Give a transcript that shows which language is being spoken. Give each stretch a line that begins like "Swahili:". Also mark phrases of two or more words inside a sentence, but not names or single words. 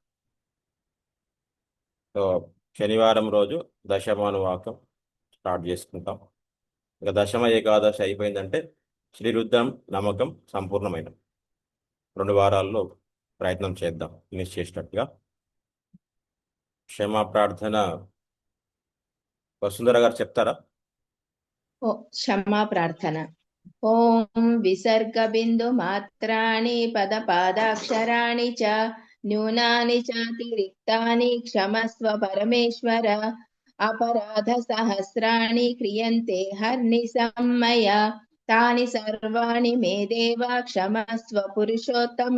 Telugu: సో శనివారం రోజు దశమ అనువాకం స్టార్ట్ చేసుకుంటాం. ఇక దశమ ఏకాదశి అయిపోయిందంటే శ్రీరుద్రం నమ్మకం సంపూర్ణమైన 2 వారాల్లో ప్రయత్నం చేద్దాం ఫినిష్ చేసేటట్టుగా. క్షమా ప్రార్థన వసుంధర గారు చెప్తారా?
Sanskrit: क्षमा प्रार्थना. ॐ विसर्गबिन्दुमात्राणि पदपादाक्षराणि च न्यूनानि चातिरिक्तानि क्षमस्व परमेश्वर. अपराधसहस्राणि क्रियन्ते हर्निशं मया तानि सर्वाणि मे देव क्षमस्व पुरुषोत्तम.